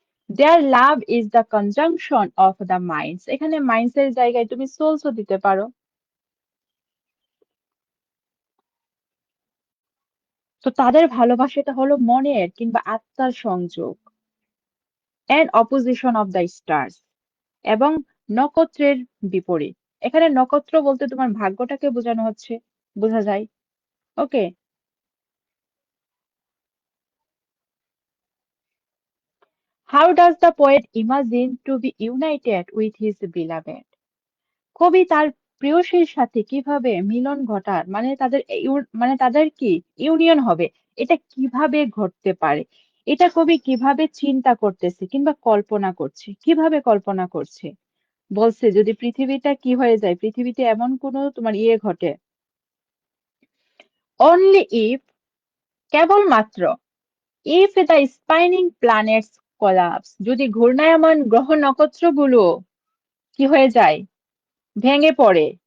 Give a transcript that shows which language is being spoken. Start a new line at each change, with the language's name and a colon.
English: Their love is the conjunction of the minds.
Bangla: এখানে minds এর জায়গায় তুমি সোলসও দিতে পারো। তো তাদের ভালোবাসাটা হলো মনের কিংবা আত্মার সংযোগ।
English: And opposition of the stars.
Bangla: এবং নক্ষত্রের বিপরীত। এখানে নক্ষত্র বলতে তোমার ভাগ্যটাকে বোঝানো হচ্ছে, বোঝা যায়।
English: Okay, how does the poet imagine to be united with his beloved?
Bangla: কবি তার প্রেয়সীর সাথে কিভাবে মিলন ঘটার মানে তাদের কি ইউনিয়ন হবে, এটা কিভাবে ঘটতে পারে? এটা কবি কিভাবে চিন্তা করতেছে কিংবা কল্পনা করছে, কিভাবে কল্পনা করছে? বলছে যদি পৃথিবীটা কি হয়ে যায়, পৃথিবীতে এমন কোনো তোমার ঘটে,
English: only if,
Bangla: কেবলমাত্র,
English: if the spinning planets collapse,
Bangla: যদি ঘূর্ণায়মান গ্রহ নক্ষত্রগুলো কি হয়ে যায়, ভেঙে পড়ে,